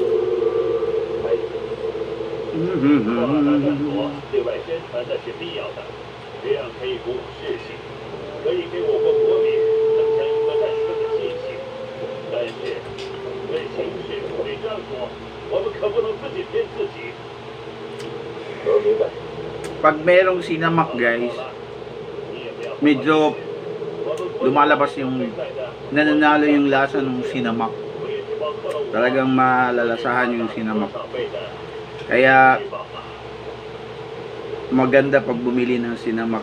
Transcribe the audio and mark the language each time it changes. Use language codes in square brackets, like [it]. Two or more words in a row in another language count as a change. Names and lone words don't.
[zh] 还有，夸大战果对外宣传那是必要的，这样可以鼓舞士气。可以给我国国民增强一个战胜的信心，但是对形势、对战果，我们可不能自己骗自己。我明白。 [tl] Pag merong sinamak guys, medyo lumalabas yung nananalo yung lasa ng sinamak. Talagang malalasahan yung sinamak. Kaya maganda pag bumili ng sinamak.